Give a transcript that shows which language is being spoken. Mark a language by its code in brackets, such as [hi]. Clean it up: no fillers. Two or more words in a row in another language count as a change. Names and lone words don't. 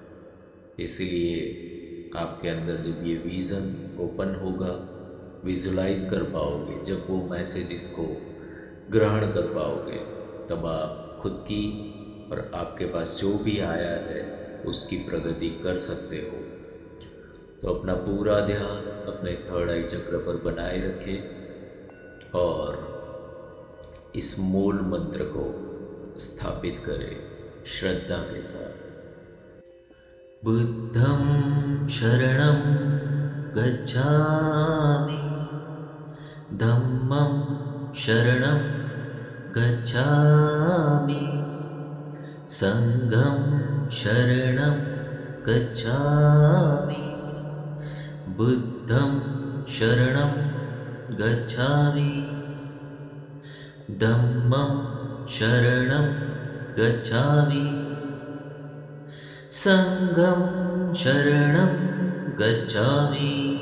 [hi] इसलिए आपके अंदर जब ये [en] vision open [hi] होगा, विजुलाइज कर पाओगे, जब वो मैसेज इसको ग्रहण कर पाओगे, तब आप खुद की और आपके पास जो भी आया है उसकी प्रगति कर सकते हो। तो अपना पूरा ध्यान अपने [en] third eye [hi] चक्र पर बनाए रखें और इस मूल मंत्र को स्थापित करें श्रद्धा के साथ। [pi] बुद्धं शरणं गच्छामि धम्मं शरणं गच्छामि संघं शरणं गच्छामि बुद्धं शरणं गच्छामि धम्मं शरणं गच्छामि संघं शरणं गच्छामि